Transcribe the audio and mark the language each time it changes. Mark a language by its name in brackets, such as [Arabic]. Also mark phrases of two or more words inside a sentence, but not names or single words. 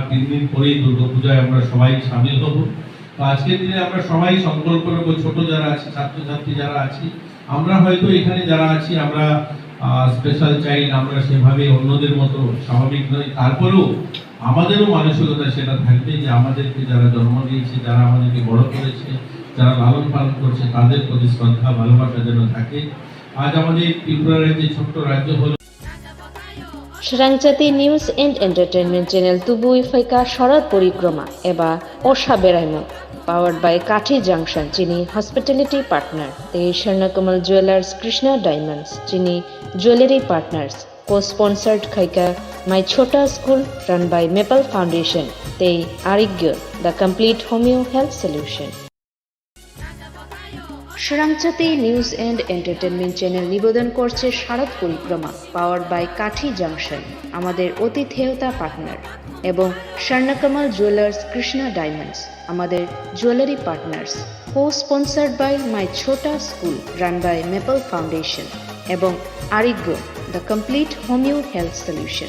[Bangla] 3 দিন পরেই দুর্গাপূজায় আমরা সবাই সামিল হব তো আজকের দিনে আমরা সবাই সংকল্প করব ছোট যারা আছে ছাত্রছাত্রী যারা আছি আমরা হয়তো এখানে যারা আছি আমরা স্পেশাল চাইল্ড আমরা সেভাবে অন্যদের মতো স্বাভাবিক নই তারপরেও আমাদেরও মানসিকতা সেটা থাকবে যে আমাদেরকে যারা জন্ম দিয়েছে যারা আমাদেরকে বড় করেছে যারা লালন পালন করছে তাদের প্রতি শ্রদ্ধা ভালোবাসা যেন থাকে আজ আমাদের ত্রিপুরা রাজ্যের ছোট্ট রাজ্য হল [Kok Borok] Swrangchati News and Entertainment Channel tubui faika sharat porikroma eba osha beraino [English] powered by [Kok Borok] Kathi Junction, Chini [English] Hospitality Partner, [Kok Borok] the Swarnakamal Jewelers Krishna Diamonds, Chini [English] Jewelry Partners, co-sponsored [Kok Borok] Khaika My Chota School [English] run by [Kok Borok] Maple Foundation, the Arigyo, [English] the complete homeo health solution. [Bangla] Swrangchati News and Entertainment Channel নিবেদন করছে শারদ পরিক্রমা [English] powered by [Bangla] কাঠি জাংশন আমাদের অতিথেয়তা পার্টনার এবং স্বর্ণকমল জুয়েলার্স কৃষ্ণা ডায়মন্ডস আমাদের [English] jewellery partners co sponsored by [Bangla] মাই ছোটা স্কুল [English] run by [Bangla] মেপল ফাউন্ডেশন এবং আরিগ্রো [English] the complete homeo health solution.